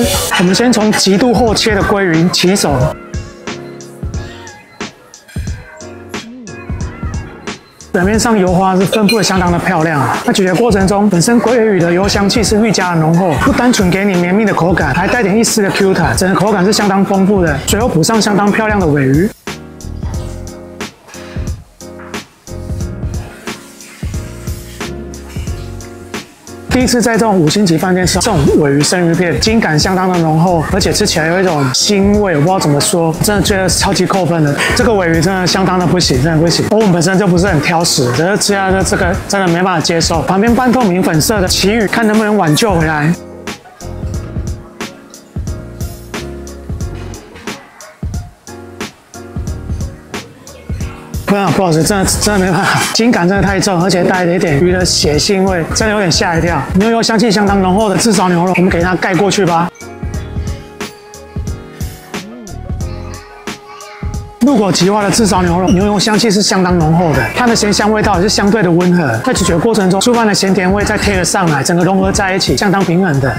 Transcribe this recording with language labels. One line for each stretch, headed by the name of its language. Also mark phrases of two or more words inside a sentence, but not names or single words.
Chinese: 我們先從極度厚切的鮭魚起手。表面上油花是分布的相當的漂亮，那咀嚼過程中，本身鮭魚的油香氣是愈加的濃厚，不單純給你綿密的口感，還帶點一絲的 Q 彈，整個口感是相當豐富的。最後補上相當漂亮的鮪魚。第一次在這種5星級飯店吃這種鮪魚生魚片，筋感相當的濃厚，而且吃起來有一種腥味，我不知道怎麼說，真的覺得超級扣分的。這個鮪魚真的相當的不行，真的不行。我們本身就不是很挑食，只是吃下這個真的沒辦法接受。旁邊半透明粉色的旗魚，看能不能挽救回來。不好意思，真的没辦法，筋感真的太重，而且帶了一點魚的血腥味，真的有點嚇一跳。牛油香氣相當濃厚的炙燒牛肉，我們給它蓋過去吧。入口即化的炙燒牛肉，牛油香氣是相當濃厚的，它的鹹香味道也是相對的溫和，在咀嚼過程中，醋飯的鹹甜味再貼了上來，整個融合在一起，相當平衡的。